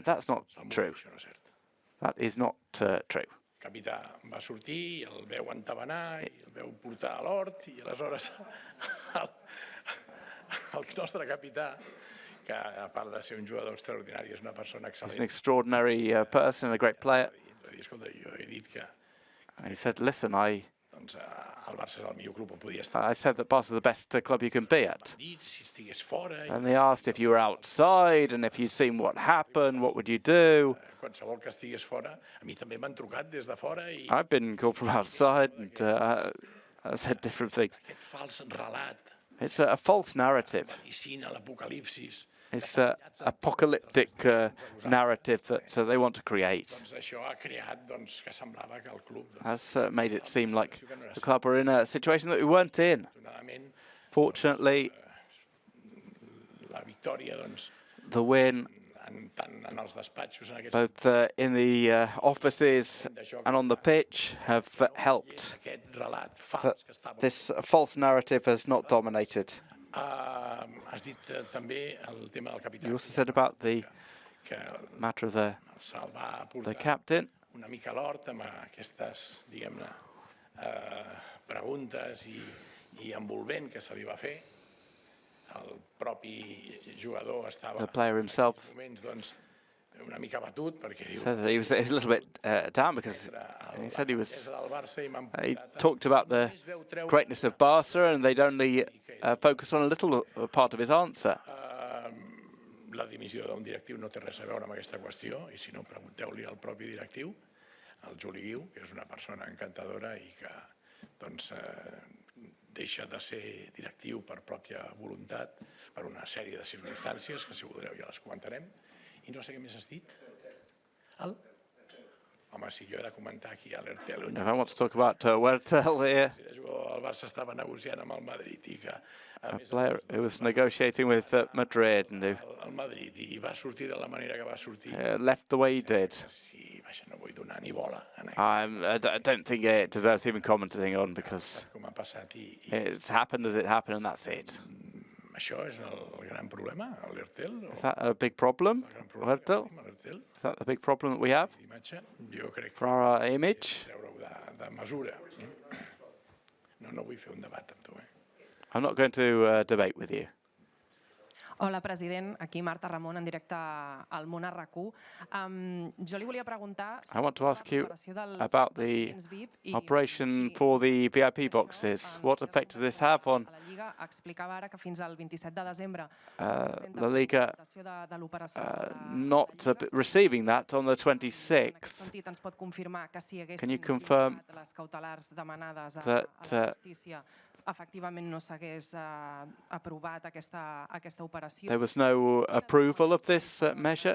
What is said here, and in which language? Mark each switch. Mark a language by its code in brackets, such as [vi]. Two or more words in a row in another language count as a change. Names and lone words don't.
[en] That's not true. [ca] Això no és cert. [en] That is not true. [ca] El capità va sortir, el veu entabanar, I el veu portar a l'hort, I aleshores el nostre capità, que a part de ser un jugador extraordinari, és una persona [en] He's an [ca] excel·lent. [en] extraordinary person and a great player. [ca] Va dir, escolta, jo he dit que [en] And he said, listen, I [ca] el Barça és el millor club on podia estar. [en] said that Barca is the best club you can be at. [ca] Dit, si estigués fora, [en] And they asked if you were outside and if you'd seen what happened, what would you do? [ca] qualsevol que estigués fora, a mi també m'han trucat des de fora I [en] I've been called from outside and I said different things. [ca] aquest fals relat, [en] It's a false narrative. [ca] vaticina l'apocalipsis, [en] It's an apocalyptic narrative that they want to create. [ca] això ha creat que semblava que el club, [en] Has made it seem like the club were in a situation that we weren't in. [ca] afortunadament, [en] Fortunately, [ca] la victòria, [en] the win, [ca] tant en els despatxos, en aquests [en] both in the offices and on the pitch, have helped. [ca] aquest relat [en] That [ca] fals que estava... [en] this false narrative has not dominated. [ca] Has dit també el tema del capità, [en] You also said about the [ca] que [en] matter of the [ca] se'l va [en] the [ca] portar [en] captain. [ca] una mica a l'hort amb aquestes, diguem-ne, preguntes I envolvent que se li va fer. El propi jugador estava [en] The player himself [ca] en moments una mica batut perquè diu [en] said that he was a little bit down because he said he [ca] del Barça I m'han [en] he [ca] portat [en] talked about the greatness of Barca and they'd only focus on a little part of his answer. [ca] la dimissió d'un directiu no té res a veure amb aquesta qüestió I si no pregunteu-li al propi directiu, al Juli Guiu, que és una persona encantadora I que deixa de ser directiu per pròpia voluntat per una sèrie de circumstàncies que si voldreu ja les comentarem I no sé què més has dit. Home, si jo he de comentar aquí a l'Ertel [en] If I want to talk about Huertel here, [ca] el Barça estava negociant amb el Madrid I que [en] a player who was negotiating with Madrid and who [ca] el Madrid I va sortir de la manera que va sortir [en] left the way he did. [ca] si vaja, no vull donar ni bola en [en] I don't think it deserves even commenting on because [ca] com ha passat I [en] it's happened as it happened and that's it. [ca] això és el gran problema a l'Ertel [en] Is that a big problem, Huertel? [ca] a l'Ertel [en] Is that the big problem that we have [ca] d'imatge jo crec que [en] for our image? [ca] treure-ho de mesura no vull fer un debat amb tu [en] I'm not going to debate with you. [ca] Hola, president. Aquí Marta Ramon, en directe al Món RQ. Jo li volia preguntar... [en] I want to ask you about the operation for the VIP boxes. What effect does this have on La Liga not receiving that on the 26th? Can you confirm that there was no approval of this measure?